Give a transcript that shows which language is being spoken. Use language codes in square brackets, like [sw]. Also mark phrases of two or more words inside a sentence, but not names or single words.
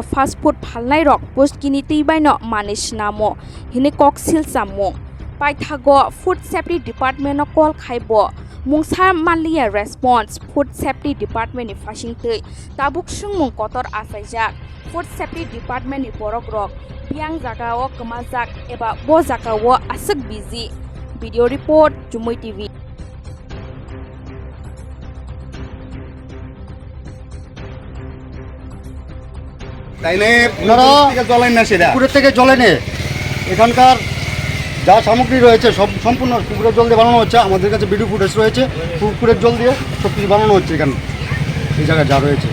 [en] Fast Food [trp] Phalnai Rok Puskini Twibai no Manish Namo Hine Koksil Sammo Paithago [en] Food Safety Department [trp] no Call Khaibo Mungsa Manlia Response [en] Food Safety Department [trp] ni Fashingtei Tabuk Sungmung Kotor Asaijak [en] Food Safety Department [trp] ni Borogrok Biang Jagao Kemajak eba Bo Jagao Asuk Busy [en] Video Report [trp] Jumui TV [bn] তাইলে পুকুরের থেকে জল এনে এখানকার যা সামগ্রী রয়েছে সব সম্পূর্ণ পুকুরের জল দিয়ে বানানো হচ্ছে। আমাদের কাছে ভিডিও ফুটেজ রয়েছে, পুকুরের জল দিয়ে সব কিছু বানানো হচ্ছে এখানে এই জায়গায় যা রয়েছে।